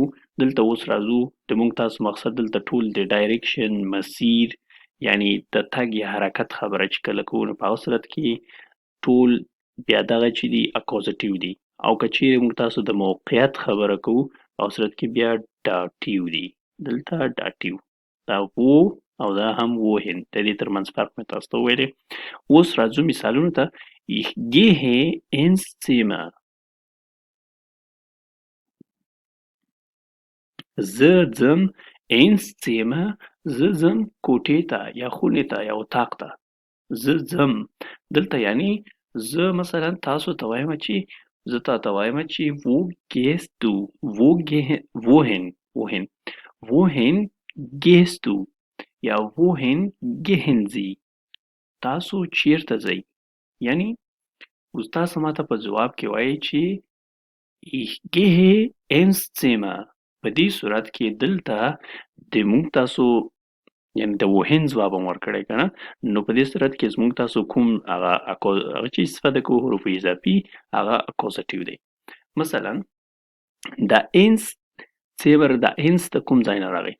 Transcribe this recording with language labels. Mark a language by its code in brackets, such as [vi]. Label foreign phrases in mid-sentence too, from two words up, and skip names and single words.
[ps] دلته اوس راځو د موږ تاسو مقصد دلته ټول د ډایرکشن مسیر یعنی د تګ یا حرکت خبره چې کله کوو نو په هغه صورت کې ټول بیا دغه چې دي اکوزیټیو دي او که چیرې موږ تاسو د موقعیت خبره کوو په هغه صورت کې بیا داتیو دي. دلته داتیو دا و او دا هم وهن د دې ترمنځ فرق مې تاسو ته وویلی. اوس راځو مثالونو ته. [de] Ich gehe ins Zimmer. [ps] زه ځم [de] ins Zimmer [ps] زه ځم کوټې ته یا خونې ته یا اتاق ته. زه ځم دلته یعنی زه مثلا تاسو ته وایم چې زه تاته وایم چې [de] wo gehst du wohin gehst du [ps] یا [de] wohin gehen Sie [ps] تاسو چیرته ځئ. یعنی اوس تاسو ماته په ځواب کې وایي چې [de] ich gehe ins Zimmer. [ps] په دې صورت کې دلته د موږ تاسو یعنی د وهن ځواب هم ورکړی که نه، نو په دې صورت کې زموږ تاسو کوم هغه چې استفاده کوو حروف اضافي هغه اکوزیټیو دی. مثلا دا [de] ins Zimmer [ps] دا انس د کوم ځای نه راغی؟